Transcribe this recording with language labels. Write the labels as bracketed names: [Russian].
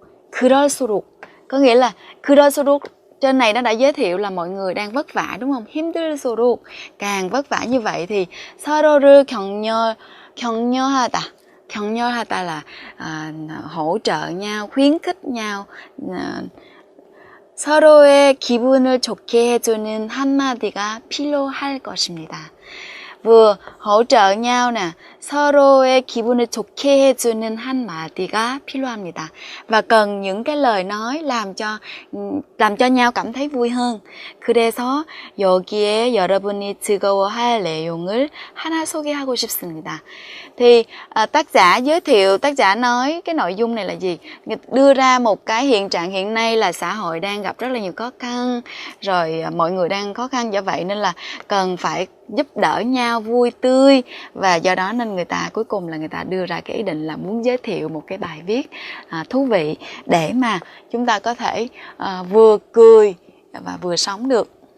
[Vietnamese] 그럴수록 có nghĩa là 그럴수록 trên này nó đã giới thiệu là mọi người đang vất vả, đúng không? [Korean] 힘들수록 [Vietnamese] càng vất vả như vậy thì [Korean] 서로를 격려하다. [Vietnamese] 격려하다 là hỗ trợ nhau, khuyến khích nhau. [Korean] 서로의 기분을 좋게 해주는 한마디가 필요할 것입니다. [Vietnamese] Vừa hỗ trợ nhau nè, [Korean] 서로의 기분을 좋게 해주는 한마디가 필요합니다. [Vietnamese] Và cần những cái lời nói làm cho nhau cảm thấy vui hơn. [Korean] 그래서 여기에 여러분이 즐거워할 내용을 하나 소개하고 싶습니다. [Vietnamese] Thì tác giả nói cái nội dung này là gì? Đưa ra một cái hiện trạng hiện nay là xã hội đang gặp rất là nhiều khó khăn, rồi mọi người đang khó khăn, do vậy nên là cần phải giúp đỡ nhau, vui tươi, và do đó nên cuối cùng là người ta đưa ra cái ý định là muốn giới thiệu một cái bài viết thú vị để mà chúng ta có thể vừa cười và vừa sống được.